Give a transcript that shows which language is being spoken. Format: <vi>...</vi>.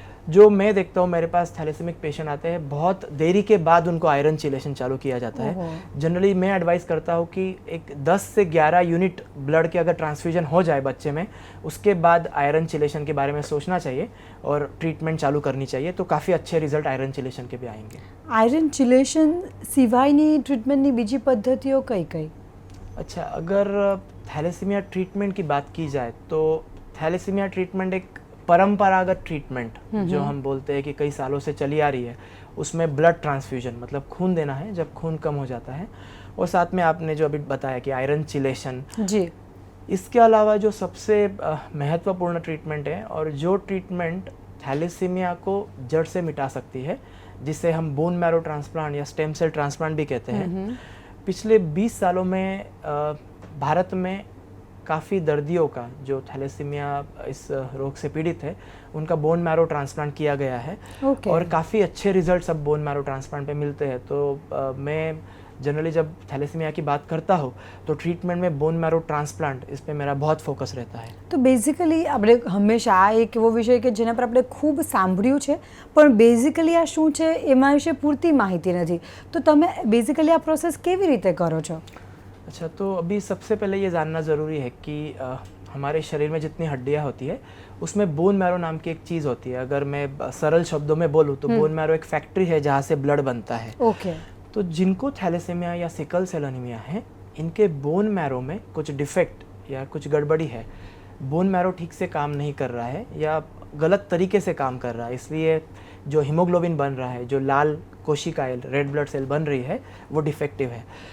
<hi>जो मैं देखता हूँ, मेरे पास थैलेसीमिक पेशेंट आते हैं, बहुत देरी के बाद उनको आयरन चिलेशन चालू किया जाता है। जनरली मैं एडवाइस करता हूँ कि एक 10 से 11 यूनिट ब्लड के अगर ट्रांसफ्यूजन हो जाए बच्चे में, उसके बाद आयरन चिलेशन के बारे में सोचना चाहिए और ट्रीटमेंट चालू करनी चाहिए, तो काफ़ी अच्छे रिजल्ट आयरन चिलेशन के भी आएंगे।</hi> <gu>આયરન ચિલેશન સિવાયની ટ્રીટમેન્ટની બીજી પદ્ધતિઓ કઈ કઈ?</gu> <hi>अच्छा, अगर थैलेसीमिया ट्रीटमेंट की बात की जाए तो थैलेसीमिया ट्रीटमेंट एक परंपरागत ट्रीटमेंट, जो हम बोलते हैं कि कई सालों से चली आ रही है, उसमें ब्लड ट्रांसफ्यूजन मतलब खून देना है जब खून कम हो जाता है, और साथ में आपने जो अभी बताया कि आयरन चिलेशन। जी. इसके अलावा जो सबसे महत्वपूर्ण ट्रीटमेंट है, और जो ट्रीटमेंट थैलेसीमिया को जड़ से मिटा सकती है, जिसे हम बोन मैरो ट्रांसप्लांट या स्टेम सेल ट्रांसप्लांट भी कहते हैं, पिछले 20 सालों में भारत में काफ़ी दर्दियों का जो थैलेसीमिया इस रोग से पीड़ित है उनका बोन मैरो ट्रांसप्लांट किया गया है। और काफ़ी अच्छे रिजल्ट्स अब बोन मैरो ट्रांसप्लांट पे मिलते हैं। तो मैं जनरली जब थैलेसीमिया की बात करता हूँ तो ट्रीटमेंट में बोन मैरो ટ્રાન્સપ્લાન્ટ इस पे मेरा बहुत फोकस रहता है।</hi> <gu>તો બેઝિકલી આપણે હંમેશા આ એક એવો વિષય કે જેના પર આપણે ખૂબ સાંભળ્યું છે પણ બેઝિકલી આ શું છે એમાં વિશે પૂરતી માહિતી નથી, તો તમે બેઝિકલી આ પ્રોસેસ કેવી રીતે કરો છો?</gu> <hi>अच्छा, तो अभी सबसे पहले ये जानना ज़रूरी है कि हमारे शरीर में जितनी हड्डियाँ होती है उसमें बोन मैरो नाम की एक चीज़ होती है। अगर मैं सरल शब्दों में बोलूँ तो बोन मैरो एक फैक्ट्री है जहाँ से ब्लड बनता है। ओके। तो जिनको थैलेसीमिया या सिकल सेल एनीमिया है, इनके बोन मैरो में कुछ डिफेक्ट या कुछ गड़बड़ी है, बोन मैरो ठीक से काम नहीं कर रहा है या गलत तरीके से काम कर रहा है, इसलिए जो हीमोग्लोबिन बन रहा है, जो लाल कोशिकाएं रेड ब्लड सेल बन रही है, वो डिफेक्टिव है।</hi>